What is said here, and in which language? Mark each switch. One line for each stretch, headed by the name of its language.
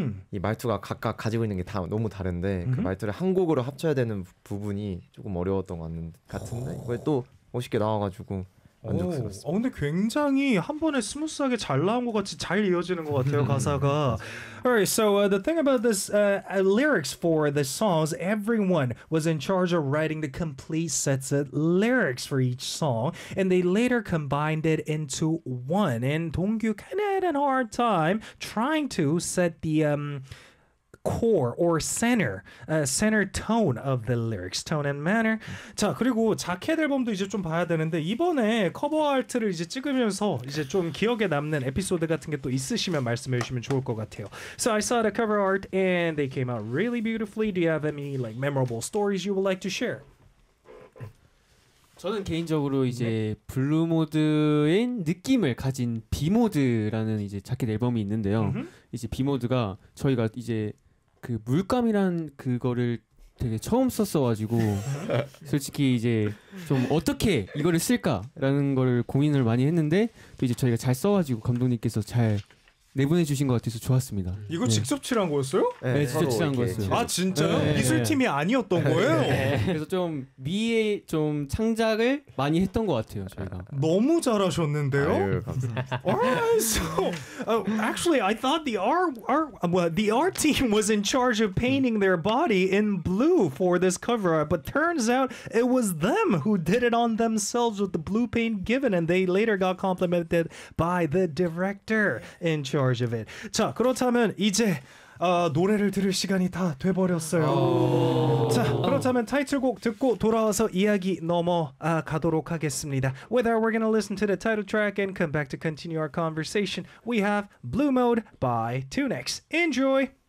Korean: 이 말투가 각각 가지고 있는 게 다 너무 다른데 그 말투를 한 곡으로 합쳐야 되는 부분이 조금 어려웠던 것 같은데 그걸 또 멋있게 나와가지고 만족스러웠습니다. 근데 굉장히 한 번에 스무스하게 잘 나온 것 같이 잘 이어지는 것 같아요. 가사가.
English: Alright, so the thing about this lyrics for the songs, everyone was in charge of writing the complete sets of lyrics for each song, and they later combined it into one. And Dongkyu kind of had a hard time trying to set the core or center, center tone of the lyrics, tone and manner.
Korean: 자 그리고 자켓 앨범도 이제 좀 봐야 되는데 이번에 커버 아트를 이제 찍으면서 이제 좀 기억에 남는 에피소드 같은 게 또 있으시면 말씀해 주시면 좋을 것 같아요.
English: So I saw the cover art and they came out really beautifully. Do you have any like memorable stories you would like to share?
Korean: 저는 개인적으로 이제 블루 모드인 느낌을 가진 비 모드라는 이제 자켓 앨범이 있는데요. 이제 비 모드가 저희가 이제 그 물감이란 그거를 되게 처음 썼어가지고 솔직히 이제 좀 어떻게 이거를 쓸까라는 걸 고민을 많이 했는데 또 이제 저희가 잘 써가지고 감독님께서 잘 내보내주신 것 같아서 좋았습니다. 이거 네. 직접 칠한 거였어요? 네, 네 직접 칠한 거였어요. 아 진짜요? 네, 미술팀이 아니었던 네, 거예요? 네. 그래서 좀 미의 좀 창작을 많이 했던 것 같아요 저희가. 너무 잘하셨는데요? 아유, 감사합니다.
English: Alright, so actually I thought the art team was in charge of painting their body in blue for this cover art, but turns out it was them who did it on themselves with the blue paint given, and they later got complimented by the director in charge of it.
Korean: 자, 그렇다면 이제 노래를 들을 시간이 다 돼버렸어요. 자, 그렇다면 타이틀곡 듣고 돌아와서 이야기 넘어 가도록 하겠습니다.
English: With that, we're gonna listen to the title track and come back to continue our conversation. We have Blue Mode by Tunex. Enjoy!